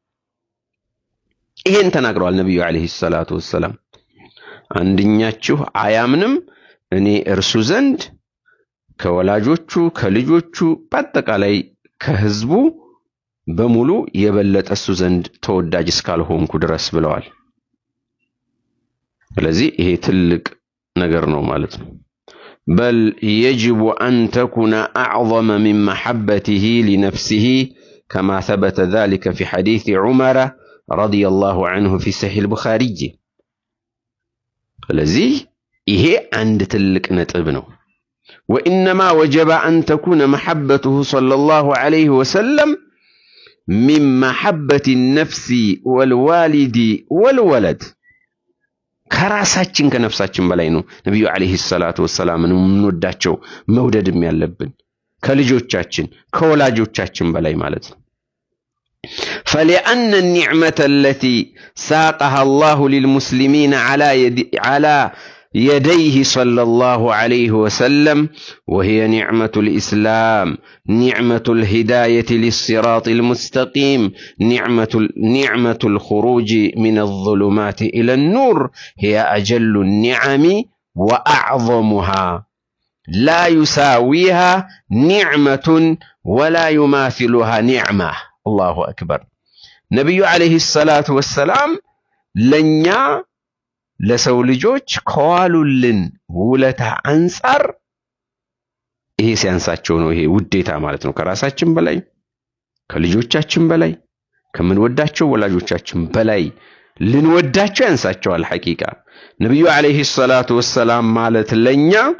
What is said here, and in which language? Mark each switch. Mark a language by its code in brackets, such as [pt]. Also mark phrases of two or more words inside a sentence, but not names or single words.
[am] ይህን ተናግረዋል ነቢዩ [ar] عليه الصلاة والسلام። [am] አንድኛችሁ አያምንም እኔ እርሱ ዘንድ ከወላጆቹ ከልጆቹ በአጠቃላይ ከህዝቡ በሙሉ የበለጠ እሱ ዘንድ ተወዳጅ እስካልሆንኩ ድረስ ብለዋል። ስለዚህ ይሄ ትልቅ ነገር ነው ማለት ነው። በል [ar] يجب أن تكون أعظم من محبته لنفسه كما ثبت ذلك في حديث عمر رضي الله عنه في صحيح البخاري. [am] ስለዚህ ይሄ አንድ ትልቅ ነጥብ ነው። [ar] وإنما وجب أن تكون محبته صلى الله عليه وسلم من محبة النفس والوالد والولد [am] ከራሳችን ከነፍሳችን በላይ ነው ነብዩ [ar] عليه الصلاة والسلام [am] እንወዳቸው መውደድም ያለብን ከልጆቻችን ከወላጆቻችን በላይ ማለት ነው። [ar] فلأن النعمة التي ساقها الله للمسلمين على يديه صلى الله عليه وسلم وهي نعمة الإسلام نعمة الهداية للصراط المستقيم نعمة الخروج من الظلمات إلى النور هي أجل النعم وأعظمها لا يساويها نعمة ولا يماثلها نعمة. الله أكبر. نبي عليه الصلاة والسلام [am] لنيا ለሰው ልጆች ከዋሉልን ውለታ አንፃር ይሄ ሲያንሳቸው ነው። ይሄ ውዴታ ማለት ነው። ከራሳችን በላይ ከልጆቻችን በላይ ከምንወዳቸው ወላጆቻችን በላይ ልንወዳቸው ያንሳቸዋል። ሐቂቃ ነብዩ [ar] عليه الصلاة والسلام [am] ማለት ለኛ